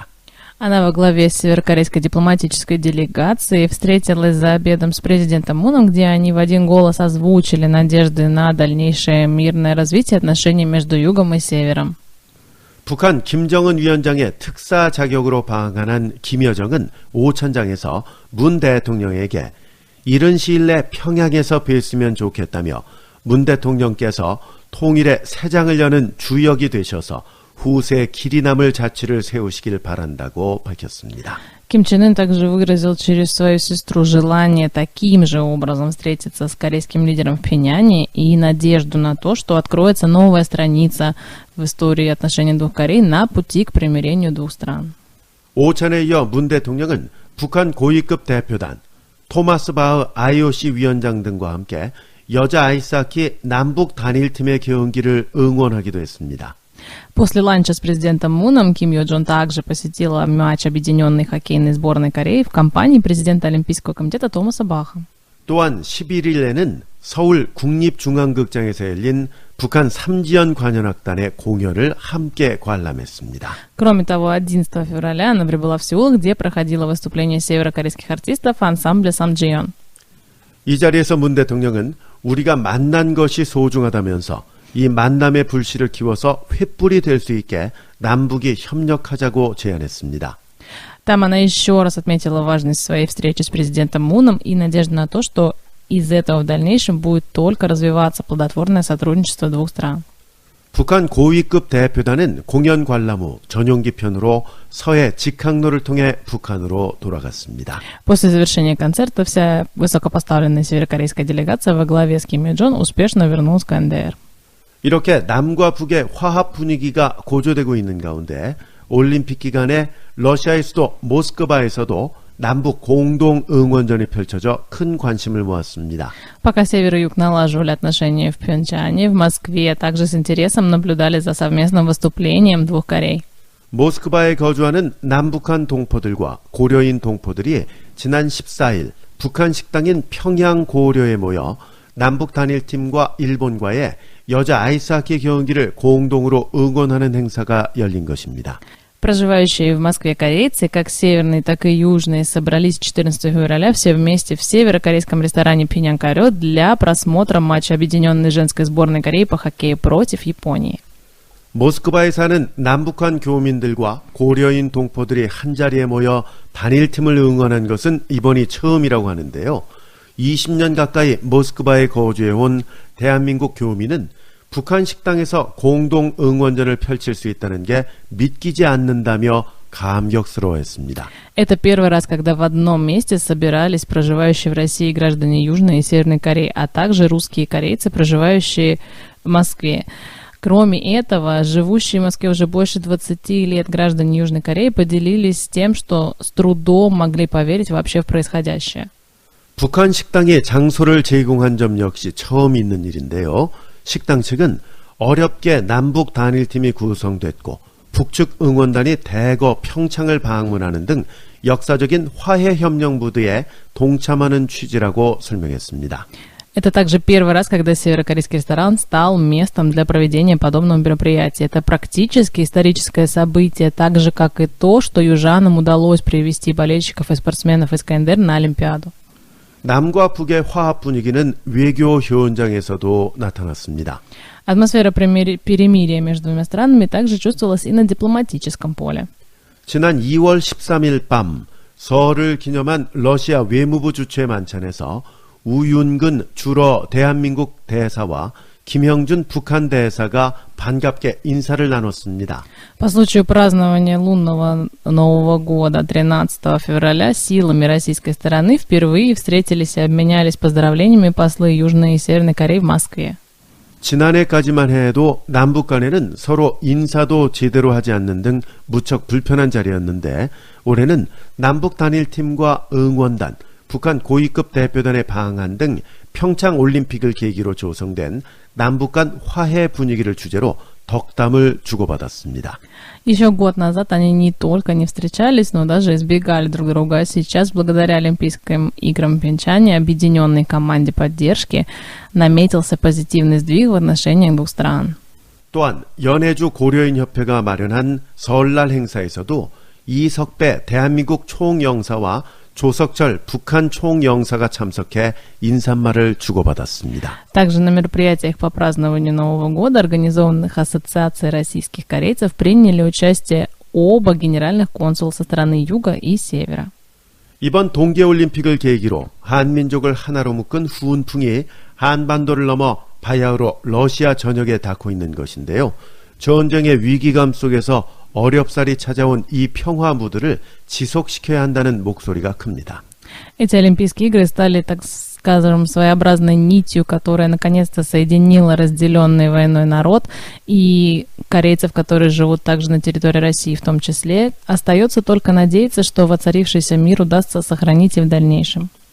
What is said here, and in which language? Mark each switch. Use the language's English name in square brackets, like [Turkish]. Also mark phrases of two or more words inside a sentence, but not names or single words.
[Russian] Она во главе северокорейской дипломатической делегации встретилась за обедом с президентом Муном, где они в один голос озвучили надежды на дальнейшее мирное развитие отношений между Югом и Севером. [Korean] 북한 김정은 위원장의 특사 자격으로 방한한 김여정은 오찬장에서 문 대통령에게 이른 시일 내 평양에서 뵀으면 좋겠다며 문 대통령께서 통일의 새 장을 여는 주역이 되셔서 후세 길이 남을 자취를 세우시길 바란다고 밝혔습니다. [Russian] Ким Чен Ын также выразил через свою сестру желание таким же образом встретиться с корейским лидером в Пхеньяне и надежду на то, что откроется новая страница в истории отношений двух Корей на пути к примирению двух стран. [Korean] 오찬에 이어 문 대통령은 북한 고위급 대표단, 토마스 바흐 IOC 위원장 등과 함께 여자 아이스하키 남북 단일팀의 경기를 응원하기도 했습니다. [Russian] После ланча с президентом Муном Ким Йо Джон также посетила матч объединенной хоккейной сборной Кореи в компании президента Олимпийского комитета Томаса Баха. [Korean] 또한 11일에는 서울 국립중앙극장에서 열린 북한 삼지연 관현악단의 공연을 함께 관람했습니다. [Russian] Кроме того, 11 февраля она прибыла в Сеул, где проходило выступление северокорейских артистов ансамбля Самджион. [Korean] 이 자리에서 문 대통령은 우리가 만난 것이 소중하다면서 이 만남의 불씨를 키워서 횃불이 될 수 있게 남북이 협력하자고 제안했습니다. [Russian] Там она еще раз отметила важность своей встречи с президентом Муном и надежду на то, что из этого в дальнейшем будет только развиваться плодотворное сотрудничество двух стран. [Korean] 북한 고위급 대표단은 공연 관람 후 전용기 편으로 서해 직항로를 통해 북한으로 돌아갔습니다. [Russian] После завершения концерта вся высокопоставленная северокорейская делегация во главе с Ким Йо Джон успешно вернулась к КНДР. [Korean] 이렇게 남과 북의 화합 분위기가 고조되고 있는 가운데 올림픽 기간에 러시아의 수도 모스크바에서도 남북 공동 응원전이 펼쳐져 큰 관심을 모았습니다. [Russian] Пока север и юг налаживали отношения в Пхенчхане, в Москве также с интересом наблюдали за совместным выступлением двух Корей. [Korean] 모스크바에 거주하는 남북한 동포들과 고려인 동포들이 지난 14일 북한 식당인 평양 고려에 모여 남북 단일팀과 일본과의 여자 아이스하키 경기를 공동으로 응원하는 행사가 열린 것입니다. [Russian] Проживающие в Москве корейцы, как северные, так и южные, собрались 14 февраля все вместе в северокорейском ресторане Пинян Карё для просмотра матча объединенной женской сборной Кореи по хоккею против Японии. [Korean] 모스크바에 사는 남북한 교민들과 고려인 동포들이 한자리에 모여 단일팀을 응원한 것은 이번이 처음이라고 하는데요. 20년 가까이 모스크바에 거주해온 대한민국 교민은 북한 식당에서 공동 응원전을 펼칠 수 있다는 게 믿기지 않는다며 감격스러워했습니다. [Russian] Это первый раз, когда в одном месте собирались проживающие в России граждане Южной и Северной Кореи, а также русские корейцы, проживающие в Москве. Кроме этого, живущие в Москве уже больше 20 лет граждане Южной Кореи поделились тем, что с трудом могли поверить вообще в происходящее. [Korean] 북한 식당이 장소를 제공한 점 역시 처음 있는 일인데요. 식당 측은 어렵게 남북 단일팀이 구성됐고 북측 응원단이 대거 평창을 방문하는 등 역사적인 화해협력 무드에 동참하는 취지라고 설명했습니다. [Russian] Это также первый раз, когда северокорейский ресторан стал местом для проведения подобного мероприятия. Это практически историческое событие, так же, как и то, что южанам удалось привести болельщиков и спортсменов из КНДР на Олимпиаду. [Korean] 남과 북의 화합 분위기는 외교 현장에서도 나타났습니다. [Russian] Атмосфера перемирия между двумя странами также чувствовалась и на дипломатическом поле. [Korean] 지난 2월 13일 밤 설을 기념한 러시아 외무부 주최 만찬에서 우윤근 주러 대한민국 대사와 김형준 북한 대사가 반갑게 인사를 나눴습니다. [Russian] По случаю празднования лунного Нового года 13 февраля силами российской стороны впервые встретились и обменялись поздравлениями послы Южной и Северной Кореи в Москве. [Korean] 지난해까지만 해도 남북 간에는 서로 인사도 제대로 하지 않는 등 무척 불편한 자리였는데 올해는 남북 단일팀과 응원단, 북한 고위급 대표단의 방한 등 평창 올림픽을 계기로 조성된 남북 간 화해 분위기를 주제로 덕담을 주고받았습니다. [Russian] Еще год назад они не только не встречались, но даже избегали друг друга. А сейчас, благодаря Олимпийским играм в Пхенчхане, объединенной команде поддержки, наметился позитивный сдвиг в отношениях двух стран. [Korean] 또한 연해주 고려인협회가 마련한 설날 행사에서도 이석배 대한민국 총영사와 조석철 북한 총영사가 참석해 인사말을 주고받았습니다. [Russian] Также на мероприятиях по празднованию Нового года, организованных Ассоциацией российских корейцев, приняли участие оба генеральных консула со стороны Юга и Севера. [Korean] 이번 동계올림픽을 계기로 한민족을 하나로 묶은 훈풍이 한반도를 넘어 바야흐로 러시아 전역에 닿고 있는 것인데요. 전쟁의 위기감 속에서 어렵사리 찾아온 이 평화 무드를 지속시켜야 한다는 목소리가 큽니다. [Russian] Эти Олимпийские игры стали, так скажем, своеобразной нитью, которая наконец-то соединила разделенный войной народ и корейцев, которые живут также на территории России в том числе. Остается только надеяться, что воцарившийся мир удастся сохранить и в дальнейшем.